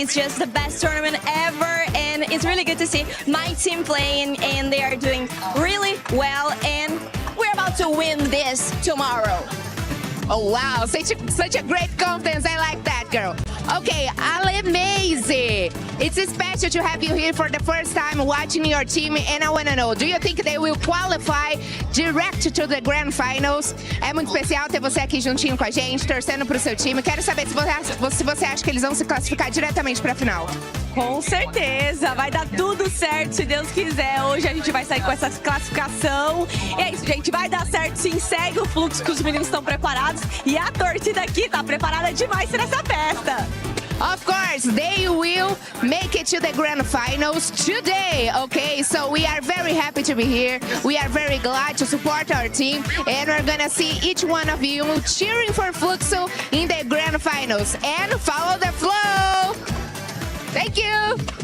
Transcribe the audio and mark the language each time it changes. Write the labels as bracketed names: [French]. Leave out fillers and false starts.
[English] It's just the best tournament ever, and it's really good to see my team playing, and they are doing really well, and we're about to win this tomorrow. Oh wow, such a great confidence. I like that, girl. Okay, Ale Mazy. It's special to have you here for the first time watching your team, and I want to know, do you think they will qualify direct to the Grand Finals? [Portuguese] É muito especial ter você aqui juntinho com a gente, torcendo pro seu time. Quero saber se você acha que eles vão se classificar diretamente para a final. Com certeza, vai dar tudo certo, se Deus quiser. Hoje a gente vai sair com essa classificação. E é isso, gente, vai dar certo sim. Segue o fluxo que os meninos estão preparados. E a torcida aqui tá preparada demais para essa festa. [English] Of course, they will make it to the Grand Finals today, okay? So we are very happy to be here. We are very glad to support our team. And we're gonna see each one of you cheering for Fluxo in the Grand Finals. And follow the flow! Thank you!